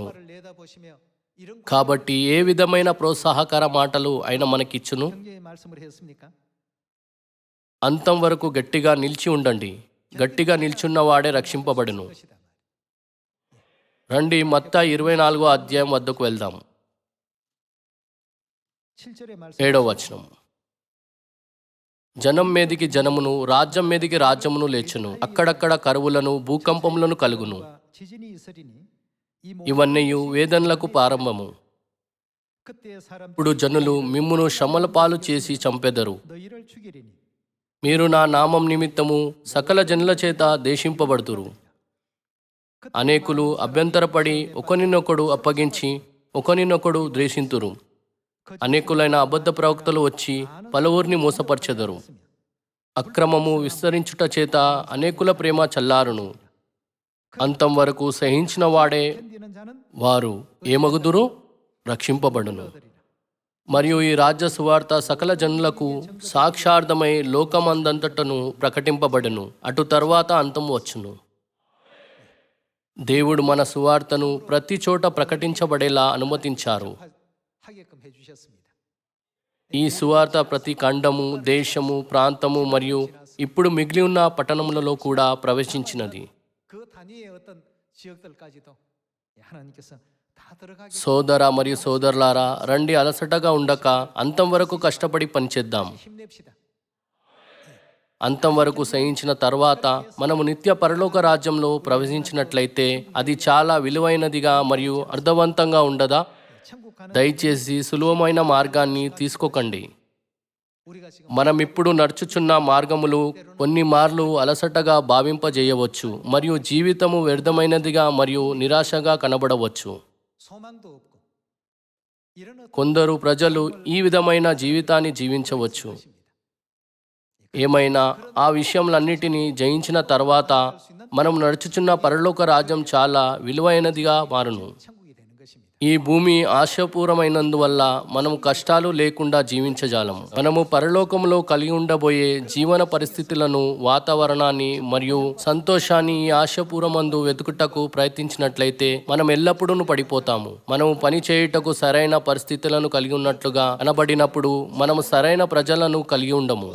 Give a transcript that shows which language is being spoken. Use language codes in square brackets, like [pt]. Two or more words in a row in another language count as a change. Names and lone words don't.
[te] కాబట్టి ఏ విధమైన ప్రోత్సాహకర మాటలు ఆయన మనకిచ్చును? అంతం వరకు గట్టిగా నిలిచి ఉండండి. గట్టిగా నిల్చున్నవాడే రక్షింపబడును. రండి మత్తయి 24వ అధ్యాయం వద్దకు వెళ్దాం. [ko] 7절의 말씀 [te] 7వ వచనం. జనం మీదికి జనమును, రాజ్యం మీదికి రాజ్యమును లేచును. అక్కడక్కడ కరువులను, భూకంపములను కలుగును. [ko] 지진이 있으리니 이 [te] ఇవన్నీ వేదనలకు ప్రారంభము. [ko] 그때 사람 [te] ఇప్పుడు జనులు మిమ్మును శ్రమల పాలు చేసి చంపెదరు. [ko] 너희를 죽이리니 [te] మీరు నా నామం నిమిత్తము సకల జనుల చేత దేశింపబడుతురు. అనేకులు అభ్యంతరపడి ఒకరినొకడు అప్పగించి ఒకరినొకడు ద్వేషింతురు. అనేకులైన అబద్ధ ప్రవక్తలు వచ్చి పలువురిని మోసపరచెదరు. అక్రమము విస్తరించుట చేత అనేకుల ప్రేమ చల్లారును. అంతం వరకు సహించిన వాడే [ko] 견디는 자는 [te] వారు ఏమగుదురు? రక్షింపబడును. మరియు ఈ రాజ్య సువార్త సకల జనులకు సాక్షార్థమై లోకమందంతటను ప్రకటింపబడును. అటు తర్వాత అంతం వచ్చును. దేవుడు మన సువార్తను ప్రతి చోట ప్రకటించబడేలా అనుమతించారు. [ko] 하게끔 해주셨습니다. [te] ఈ సువార్త ప్రతి ఖండము, దేశము, ప్రాంతము మరియు ఇప్పుడు మిగిలి ఉన్న పట్టణములలో కూడా ప్రవేశించినది. [ko] 그 단위의 어떤 지역들까지도 하나님께서 다 들어가게 [te] సోదర మరియు సోదరులారా, రండి అలసటగా ఉండక అంతం వరకు కష్టపడి పనిచేద్దాం. [ko] 힘냅시다. [te] అంతం వరకు సహించిన తర్వాత మనము నిత్య పరలోక రాజ్యంలో ప్రవేశించినట్లయితే అది చాలా విలువైనదిగా మరియు అర్థవంతంగా ఉండదా? [ko] 천국 가는 [te] దయచేసి సులువమైన మార్గాన్ని తీసుకోకండి. [ko] 우리가 지금 [te] మనం ఇప్పుడు నడుచుచున్న మార్గములు కొన్ని మార్లు అలసటగా భావింపజేయవచ్చు మరియు జీవితము వ్యర్థమైనదిగా మరియు నిరాశగా కనబడవచ్చు. [ko] 소망도 없고 이런 어떤 [te] కొందరు ప్రజలు ఈ విధమైన జీవితాన్ని జీవించవచ్చు. [ko] 것입니다. [te] ఏమైనా ఆ విషయములన్నిటినీ జయించిన తర్వాత మనం నడుచుచున్న పరలోక రాజ్యం చాలా విలువైనదిగా మారును. [ko] 천국이 되는 것입니다. [te] ఈ భూమి ఆశాపూరమైనందువల్ల మనము కష్టాలు లేకుండా జీవించజాలం. మనము పరలోకంలో కలిగి ఉండబోయే జీవన పరిస్థితులను, వాతావరణాన్ని మరియు సంతోషాన్ని ఈ ఆశాపూరమందు వెతుకుటకు ప్రయత్నించినట్లయితే మనం ఎల్లప్పుడూ పడిపోతాము. మనము పని చేయుటకు సరైన పరిస్థితులను కలిగి ఉన్నట్లుగా అనబడినప్పుడు మనము సరైన ప్రజలను కలిగి ఉండము.